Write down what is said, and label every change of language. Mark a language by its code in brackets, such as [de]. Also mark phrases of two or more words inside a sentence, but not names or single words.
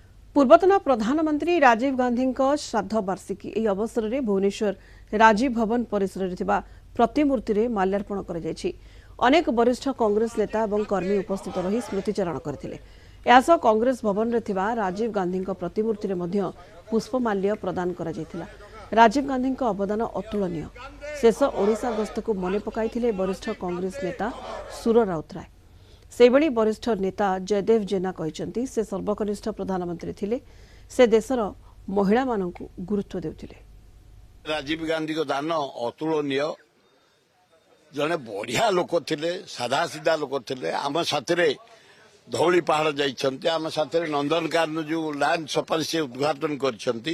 [or] ପୂର୍ବତନ ପ୍ରଧାନମନ୍ତ୍ରୀ ରାଜୀବ ଗାନ୍ଧୀ ଶ୍ରାଦ୍ଧ ବାର୍ଷିକୀ ଏହି ଅବସରରେ ଭୁବନେଶ୍ୱର ରାଜୀବ ଭବନ ପରିସରରେ ଥିବା ପ୍ରତିମୂର୍ତ୍ତି ରେ ମାଲ୍ୟାର୍ପଣ କରାଯାଇଛି। ଅନେକ ବରିଷ୍ଠ କଂଗ୍ରେସ ନେତା ଏବଂ କର୍ମୀ ଉପସ୍ଥିତ ରହି ସ୍ମୃତିଚାରଣ କରିଥିଲେ। ଏହାସହ କଂଗ୍ରେସ ଭବନରେ ଥିବା ରାଜୀବ ଗାନ୍ଧୀଙ୍କ ପ୍ରତିମୂର୍ତ୍ତିରେ ମଧ୍ୟ ପୁଷ୍ପମାଲ୍ୟ ପ୍ରଦାନ କରାଯାଇଥିଲା। ରାଜୀବ ଗାନ୍ଧୀଙ୍କ ଅବଦାନ ଅତୁଳନୀୟ। ଶେଷ ଓଡ଼ିଶା ଗସ୍ତକୁ ମନେ ପକାଇଥିଲେ ବରିଷ୍ଠ କଂଗ୍ରେସ ନେତା ସୁର ରାଉତରାୟ। ସେବଡ଼ି ବରିଷ୍ଠ ନେତା ଜୟଦେବ ଜେନା କହତେ ସେ ସର୍ବକନିଷ୍ଠ ପ୍ରଧାନମନ୍ତ୍ରୀ ଥିଲେ। ସେ ଦେଶର ମହିଳା ମାନକୁ ଗୁରୁତ୍ୱ ଦେଉଥିଲେ। ରାଜୀବ ଗାନ୍ଧୀ କୋ ଦାନ ଅତୁଳନୀୟ। ଜଣେ ବଢ଼ିଆ ଲୋକ ଥିଲେ, ସାଧା ସିଧା ଲୋକ ଥିଲେ, साधा सीधा लोक थिले। ଆମ ସାଥିରେ ଧଉଳି ପାହାଡ଼ ଯାଇଛନ୍ତେ, ଆମ ସାଥିରେ ନନ୍ଦନକାନନ ଜୋ ଲ୍ୟାଣ୍ଡ ସଫାରି ସେ ଉଦ୍ଘାଟନ କରଛନ୍ତି।